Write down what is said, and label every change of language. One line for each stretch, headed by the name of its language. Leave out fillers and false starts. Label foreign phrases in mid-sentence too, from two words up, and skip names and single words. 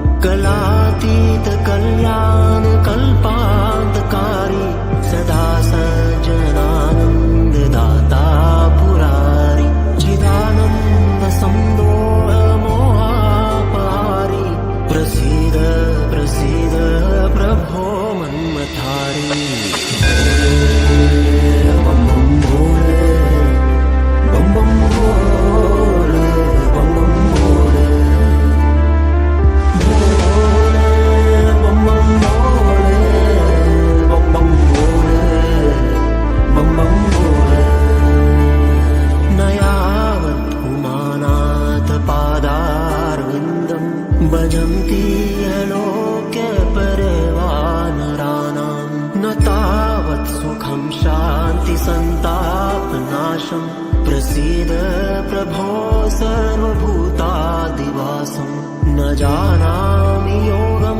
Sanskrit: कलातीतकल्याणकल्पान्तकारी सदा सज्जनानन्ददाता पुरारी चिदानन्दसन्दोहमोहापहारी प्रसीद प्रसीद प्रभो मन्मथारी
Hindi: बम बम भोले बम बम भोले बम बम भोले बम बम भोले बम बम भोले बम बम भोले
Sanskrit: न यावत् उमानाथ पादारविन्दं भजन्ति लोके परिवानराणां न तावत् सुखं शान्ति सन्तापनाशं प्रसीद प्रभो सर्वभूतादिवासं न जानामि यो